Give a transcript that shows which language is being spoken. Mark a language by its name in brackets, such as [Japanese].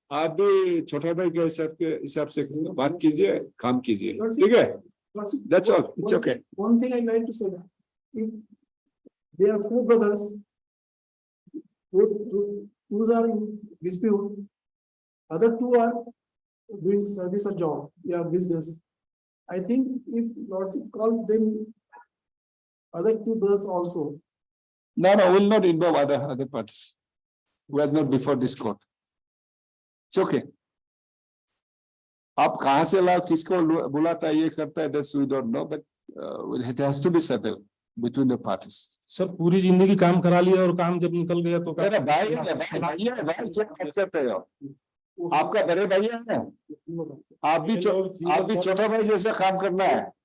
[Hindi] आप भी छोटा भाई के हिसाब से बात कीजिए, काम कीजिए. ठीक है? [English] That's all. It's okay. One thing I like to say, if there are 4 brothers who are in dispute, other 2 are doing service or job, business. I think if Lordship calls them, other 2 brothers also. No, we'll not involve other parties. We are not before this court. It's okay. [Hindi] आप कहाँ से लाओ, किसको बुलाता है, ये करता है, [English] that's we don't know, but it has to be settled between the parties. [Hindi] Sir पूरी जिंदगी काम करा लिया और काम जब निकल गया तो मेरा भाई क्या बात करते हो? आपका बड़े भाई है ना? आप भी छोटा भाई जैसा काम करना है.